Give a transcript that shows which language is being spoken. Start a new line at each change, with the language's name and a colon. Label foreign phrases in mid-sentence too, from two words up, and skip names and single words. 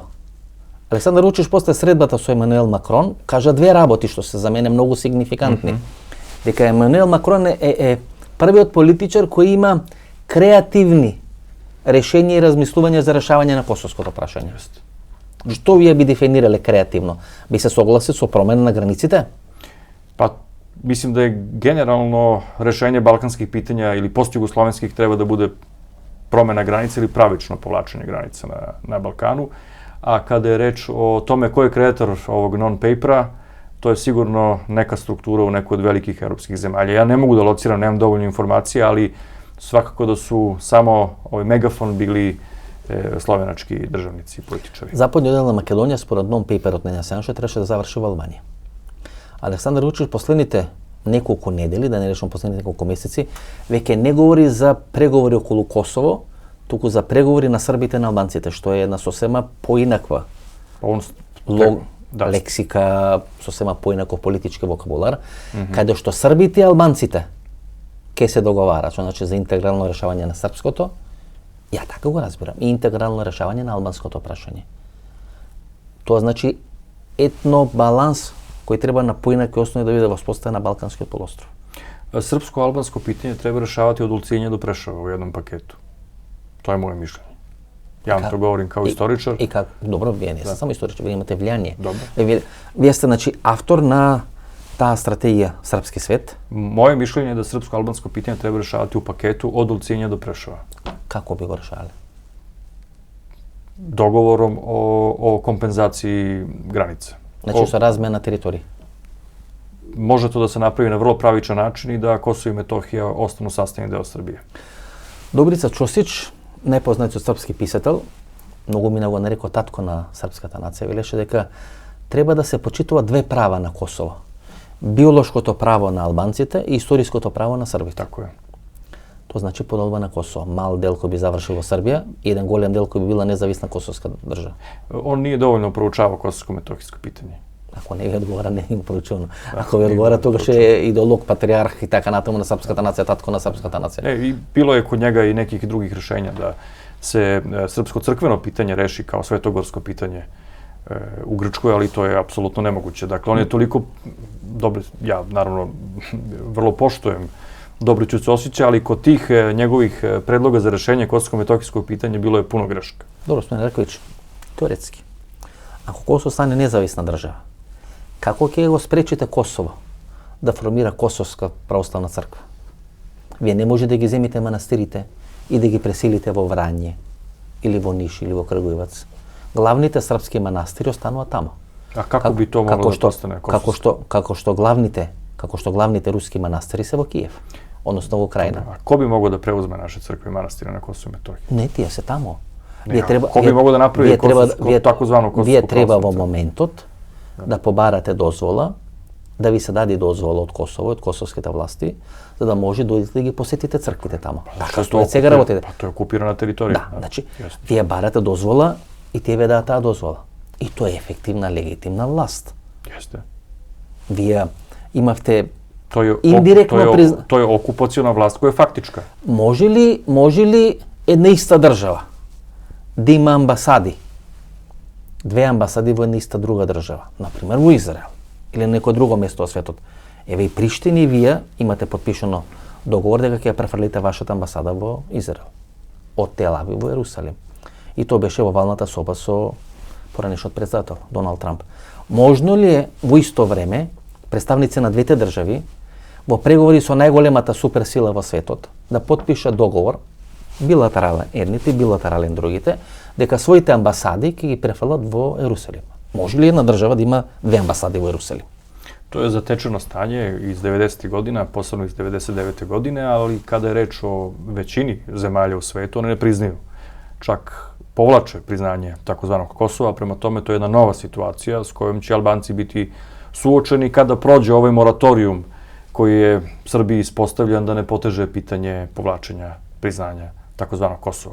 Macedonian: Александар Вучич после средбата со Емануел Макрон кажа две работи што се за мене многу сигнификантни. Дека Емануел Макрон е првиот политичар кој има креативни решенија и размислувања за решавање на косовското прашање. Што вие би дефинирале креативно? Би се согласили со промена на границите?
Serbian: Pa mislim da je generalno rešenje balkanskih pitanja ili postjugoslovenskih treba da bude promena granica ili pravično povlačenje granica na Balkanu. A kada je reč o tome ko je kreator ovog non-papera, to je sigurno neka struktura u nekoj od velikih evropskih zemalja. Ja ne mogu da lociram, nemam dovoljno informacije, ali svakako da su samo ovaj megafon bili slovenački državnici i političari.
Macedonian: Западниот дел на Македонија според non-paperот на Јанес Јанша требаше да заврши во Албанија. Александар Вучич последните неколку недели, да не речам последните неколку месеци, веќе не говори за преговори околу Косово, туку за преговори на србите на албанците, што е една сосема поинаква
Serbian: On,
Macedonian: лексика, сосема поинаков политички вокабулар, каде што србите и албанците ќе се договараат, значи за интегрално решавање на српското, ја така го разбирам, и интегрално решавање на албанското прашање. Тоа значи етно баланс кој треба на поинакви основи да биде воспоставен на Балканскиот полуостров.
Serbian: Srpsko-albansko pitanje treba rešavati od Ulcinja do Preševa u jednom paketu. To je moje mišljenje. Ja vam to govorim kao istoričar.
Macedonian: И как добро, вие не сте само историчар, вие имате влијание. Добро. Вие сте значи автор на таа стратегија Српски свет.
Serbian: Moje mišljenje je da srpsko-albansko pitanje treba rešavati u paketu od Ulcinja do Preševa.
Macedonian: Како би го решале?
Serbian: Dogovorom o kompenzaciji granica.
Macedonian: Значи со размена територии.
Serbian: Može to da se napravi na vrlo pravičan način i da Kosovo i Metohija ostanu sastavni deo Srbije.
Macedonian: Добрица Чосич, непознат српски писател, многу мина го нарекол татко на српската нација, велеше дека треба да се почитува две права на Косово. Биолошкото право на албанците и историското право на србите.
Serbian: Tako je.
Macedonian: Тоа значи поделба на Косово. Мал дел кој би завршил во Србија и еден голем дел кој би била независна косовска држава.
Serbian: On nije dovoljno proučavao kosovsko-metohijsko pitanje.
Macedonian: Ако не ви одговара, не им поручувано. Ако ви одговара, тогаш е идеолог, патриарх и така натаму на српската нација, татко на српската нација.
Serbian: I bilo je kod njega i nekih drugih rešenja da se srpsko-crkveno pitanje reši kao svetogorsko pitanje u Grčkoj, ali to je apsolutno nemoguće. Dakle, on je toliko dobro, ja naravno vrlo poštujem Dobriću Ćosića, ali kod tih njegovih predloga za rešenje kosovsko-metohijskog pitanja bilo je puno greška.
Macedonian: Добро, Стојан Раковиќ, теоретски. Ако Косово стане независна држава, како ќе го спречите Косово да формира Косовска православна црква? Вие не може да ги земите манастирите и да ги преселите во Врање, или во Ниш, или во Крагуевац. Главните српски манастири остануваат таму.
Serbian: A kako bi to moglo da postane kosovsko?
Macedonian: Како што главните како што главните руски манастири се во Киев, односно во Украина.
Serbian: A ko bi mogao da preuzme naše crkve i manastire na Kosovu i Metohiji?
Macedonian: Не, тие се тамо.
Serbian: Ko bi mogao da napravi takozvanu Kosovsku
Macedonian: Вие треба во
Serbian: pravoslavnu?
Macedonian: моментот да побарате дозвола, да ви се даде дозвола од Косово, од косовските власти, за да може да ги посетите црквите тамо. Така што сега работите.
Serbian: Pa to je okupirana teritorija.
Macedonian: Да, значи, вие барате дозвола и тие ве даат таа дозвола. И тоа е ефективна, легитимна власт.
Serbian: Jeste.
Macedonian: Вие имавте
Serbian: To je,
Macedonian: индиректно
Serbian: to je okupaciona vlast koja je faktička.
Macedonian: Може ли една иста држава да има амбасади, две амбасади во една иста друга држава, например во Израел или на некој друго место во светот? Еве и Приштина и вие имате подпишано договор дека ќе ја префрлите вашата амбасада во Израел од Тел Авив во Ерусалим. И тоа беше во валната соба со поранешниот претседател Доналд Трамп. Можно ли е во исто време представници на двете држави во преговори со најголемата суперсила во светот да потпишат договор, билатерален едните, билатерален другите, дека своите амбасади ќе ги префрлат во Ерусалим? Може ли една држава да има две амбасади во Ерусалим?
Serbian: To je zatečeno stanje iz 90. godina, posebno iz 99. godine, ali kada je reč o većini zemalja u svetu, one ne priznaju. Čak povlače priznanje takozvanog Kosova, prema tome to je jedna nova situacija s kojom će Albanci biti suočeni kada prođe ovaj moratorijum koji je Srbiji ispostavljan da ne poteže pitanje povlačenja priznanja takozvanog Kosova.